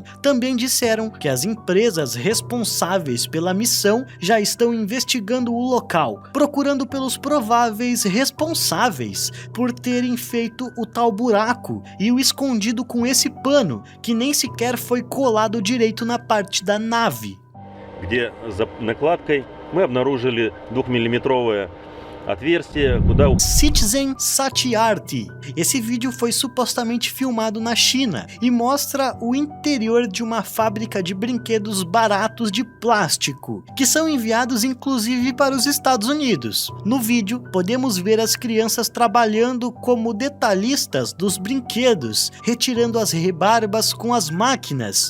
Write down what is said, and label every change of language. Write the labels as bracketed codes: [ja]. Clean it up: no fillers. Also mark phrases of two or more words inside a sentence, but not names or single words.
[pt] Também disseram que as empresas responsáveis pela missão já estão investigando o local, procurando pelos prováveis responsáveis por terem feito o tal buraco e o escondido com esse pano que nem sequer foi colado direito na parte da nave. [ru] Где за накладкой мы обнаружили 2-миллиметровое отверстие, куда... Citizen Satyarthi. [pt] Esse vídeo foi supostamente filmado na China e mostra o interior de uma fábrica de brinquedos baratos de plástico, que são enviados inclusive para os Estados Unidos. No vídeo, podemos ver as crianças trabalhando como detalhistas dos brinquedos, retirando as rebarbas com as máquinas.